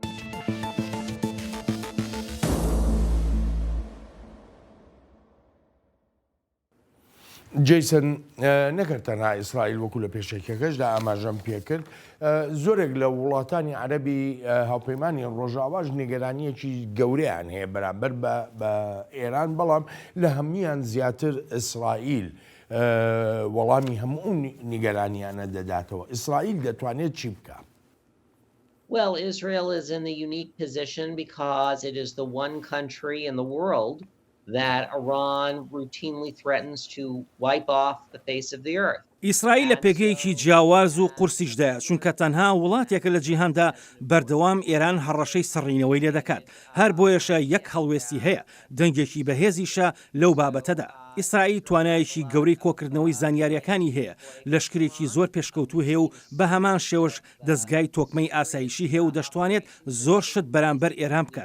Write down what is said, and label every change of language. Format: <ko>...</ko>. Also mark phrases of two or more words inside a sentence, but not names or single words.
<ckb>جیسن نەکرد تەنها ئیسرائیل وەکو لە پێشێکەکەشدا ئاماژەم پێکرد زۆرێک لە وڵاتانی عەرەبی هاوپەیمانی ڕۆژاواش نیگەرانیەکی گەورەیان هەیە بەرامبەر بە ئێران بەڵام لە هەمویان زیاتر ئیسرائیل وەڵامی هەموو نیگەرانیانە دەداتەوە. ئیسرائیل دەتوانێت چی بکە؟</ckb> <en>Well, Israel is in the unique position because it is the one country in the world that Iran routinely threatens to wipe off the face of the earth.</en> <ckb>ئیسرائیل لە پێگەیەکی جیاواز و قورسیشدایە چونکە تەنها وڵاتێکە لە جیهاندا بەردەوام ئێران هەڕەشەی سڕینەوەی لێ دەکات. هەر بۆیەشە یەک هەڵوێستی هەیە دەنگێکی بەهێزیشە لەو بابەتەدا. ئیسرائیل توانایەکی گەورەی کۆکردنەوەی زانیاریەکانی هەیە لەشکرێکی زۆر پێشکەوتوو هەیە و بە هەمان شێوەش دەستگای تۆکمەی ئاسایشی هەیە و دەشتوانێت زۆر شت بەرامبەر ئێران بکات.</ckb>